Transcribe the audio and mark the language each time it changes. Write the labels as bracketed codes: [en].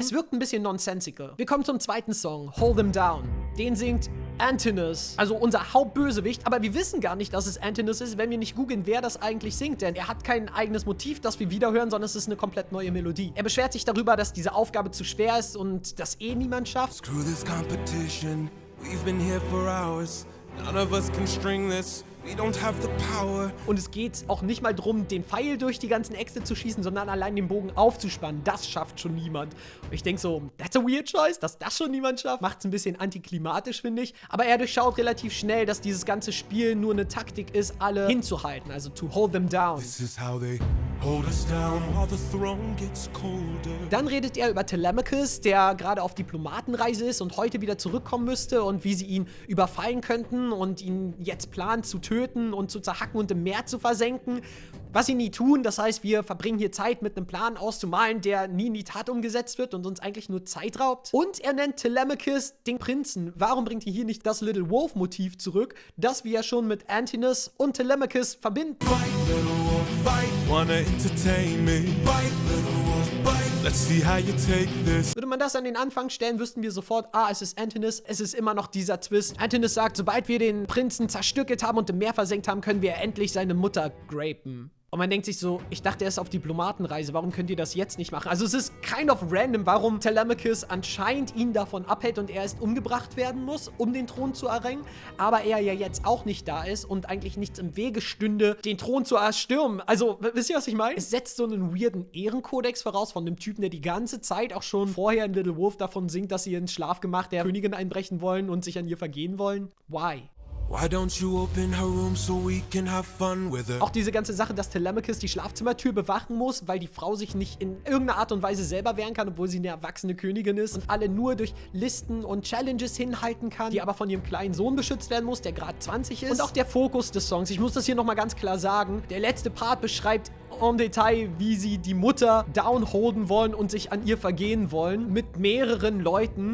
[de] Es wirkt ein bisschen nonsensical. Wir kommen zum zweiten Song, Hold Them Down. Den singt Antinous, also unser Hauptbösewicht, aber wir wissen gar nicht, dass es Antinous ist, wenn wir nicht googeln, wer das eigentlich singt, denn er hat kein eigenes Motiv, das wir wiederhören, sondern es ist eine komplett neue Melodie. Er beschwert sich darüber, dass diese Aufgabe zu schwer ist und das niemand schafft. [en] Screw this competition. We've been here for hours. None of us can string this. We don't have the power. [de] Und es geht auch nicht mal darum, den Pfeil durch die ganzen Äxte zu schießen, sondern allein den Bogen aufzuspannen. Das schafft schon niemand. Und ich denke so, [en] that's a weird choice, [de] dass das schon niemand schafft. Macht es ein bisschen antiklimatisch, finde ich. Aber er durchschaut relativ schnell, dass dieses ganze Spiel nur eine Taktik ist, alle hinzuhalten. [en] Also to hold them down. This is how they hold us down while the throne gets colder. [de] Dann redet er über Telemachus, der gerade auf Diplomatenreise ist und heute wieder zurückkommen müsste und wie sie ihn überfallen könnten und ihn jetzt planen zu töten und zu zerhacken und im Meer zu versenken. Was sie nie tun, das heißt, wir verbringen hier Zeit mit einem Plan auszumalen, der nie in die Tat umgesetzt wird und uns eigentlich nur Zeit raubt. Und er nennt Telemachus den Prinzen. Warum bringt er hier nicht das Little Wolf-Motiv zurück, das wir ja schon mit Antinous und Telemachus verbinden? [en] Fight, little wolf, fight. Wanna entertain me? Fight, little wolf, fight. Let's see how you take this. [de] Würde man das an den Anfang stellen, wüssten wir sofort, es ist Antinous. Es ist immer noch dieser Twist. Antinous sagt, sobald wir den Prinzen zerstückelt haben und im Meer versenkt haben, können wir endlich seine Mutter grapen. Und man denkt sich so, ich dachte, er ist auf Diplomatenreise, warum könnt ihr das jetzt nicht machen? Also es ist [en] kind of random, [de] warum Telemachus anscheinend ihn davon abhält und er erst umgebracht werden muss, um den Thron zu erringen, aber er ja jetzt auch nicht da ist und eigentlich nichts im Wege stünde, den Thron zu erstürmen. Also, wisst ihr, was ich meine? Es setzt so einen weirden Ehrenkodex voraus von einem Typen, der die ganze Zeit auch schon vorher in Little Wolf davon singt, dass sie ins Schlafgemach der Königin einbrechen wollen und sich an ihr vergehen wollen. [en] Why? Why don't you open her room so we can have fun with her? [de] Auch diese ganze Sache, dass Telemachus die Schlafzimmertür bewachen muss, weil die Frau sich nicht in irgendeiner Art und Weise selber wehren kann, obwohl sie eine erwachsene Königin ist und alle nur durch Listen und Challenges hinhalten kann, die aber von ihrem kleinen Sohn beschützt werden muss, der gerade 20 ist. Und auch der Fokus des Songs, ich muss das hier nochmal ganz klar sagen, der letzte Part beschreibt en Detail, wie sie die Mutter downholden wollen und sich an ihr vergehen wollen, mit mehreren Leuten.